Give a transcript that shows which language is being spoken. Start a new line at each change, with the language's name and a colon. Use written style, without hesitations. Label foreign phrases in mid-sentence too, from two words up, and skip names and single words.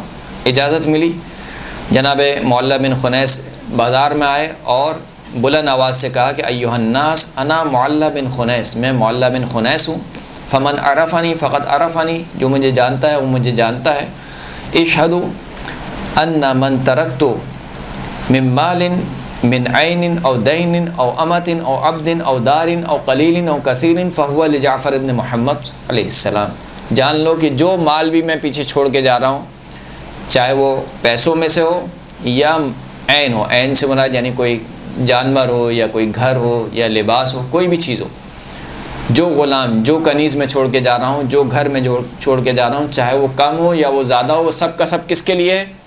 Urdu: اجازت ملی، جناب معلّہ بن خنیس بازار میں آئے اور بلند آواز سے کہا کہ
Arabic: ایھا الناس انا معلّہ بن خنیس،
Urdu: میں معلّہ بن خنیس ہوں،
Arabic: فمن عرفنی فقط عرفنی،
Urdu: جو مجھے جانتا ہے وہ مجھے جانتا ہے،
Arabic: اشہدوا ان من ترکت من مال من عین او دین او امت او عبد او دار او قلیل او کثیر فہو لجعفر ابن محمد علیہ السلام،
Urdu: جان لو کہ جو مال بھی میں پیچھے چھوڑ کے جا رہا ہوں، چاہے وہ پیسوں میں سے ہو یا عین ہو، عین سے مراد یعنی کوئی جانور ہو یا کوئی گھر ہو یا لباس ہو، کوئی بھی چیز ہو، جو غلام جو کنیز میں چھوڑ کے جا رہا ہوں، جو گھر میں چھوڑ کے جا رہا ہوں، چاہے وہ کم ہو یا وہ زیادہ ہو، وہ سب کا سب کس کے لیے؟